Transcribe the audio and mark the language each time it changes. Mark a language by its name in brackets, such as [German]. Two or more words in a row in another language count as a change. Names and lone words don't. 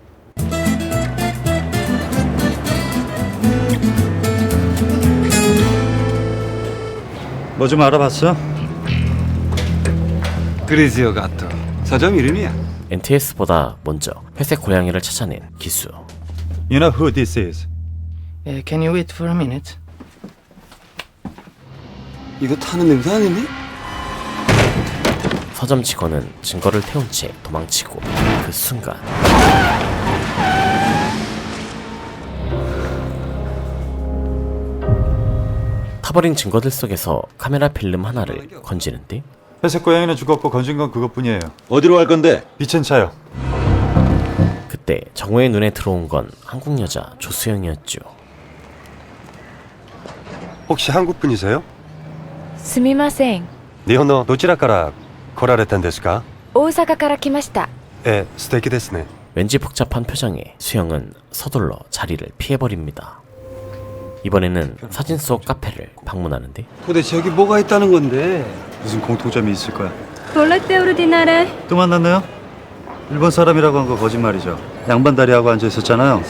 [Korean] 뭐 좀 알아봤어? 그리지오 가토. 서점 이름이야. NTS보다 먼저 회색 고양이를 찾아낸 기수. [English] You know who this is? Can you wait for a minute? [Korean] 이거 타는 냄새 아니니? 서점 직원은 증거를 태운 채 도망치고 그 순간 타버린 증거들 속에서 카메라 필름 하나를 건지는데 회색 고양이는 죽었고 건진 건 그것뿐이에요. 어디로 갈 건데? 빛은 차요. 그때 정우의 눈에 들어온 건 한국 여자 조수영이었죠. 혹시 한국 분이세요? [Japanese] すみません。日本のどちらから来られたんですか? 大阪から来ました。 예, 素敵ですね. [Korean] 왠지 복잡한 표정에 수영은 서둘러 자리를 피해버립니다. 이번에는 사진 속 카페를 방문하는데 도대체 여기 뭐가 있다는 건데? 무슨 공통점이 있을 거야. [Italian] volete ordinare. [Korean] 또 만났나요? 일본 사람이라고 한 거 거짓말이죠. 양반다리하고 앉아 있었잖아요.